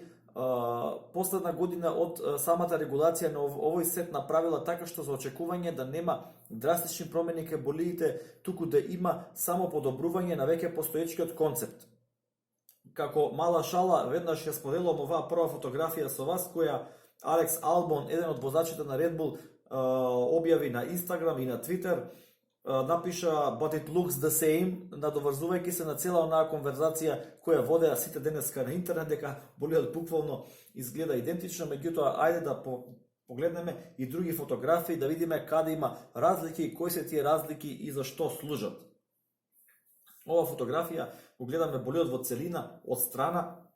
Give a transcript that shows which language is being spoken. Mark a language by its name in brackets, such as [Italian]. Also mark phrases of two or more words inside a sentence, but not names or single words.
[Macedonian] Последна година од самата регулација на овој сет направила така што за очекување да нема драстични промени кај болидите, туку да има само подобрување на веќе постоечкиот концепт. Како мала шала, веднаш ја споделувам оваа прва фотографија со вас, која Алекс Албон, еден од возачите на Red Bull, објави на Instagram и на Twitter, напиша [English] "But it looks the same", [Macedonian] надоврзувајќи се на цела онаа конверзација која водеа сите денеска на интернет, дека болидот буквално изгледа идентично, меѓутоа ајде да погледнеме и други фотографии, да видиме каде има разлики, кои се тие разлики и за што служат. Ова фотографија го гледаме болидот во целина од страна.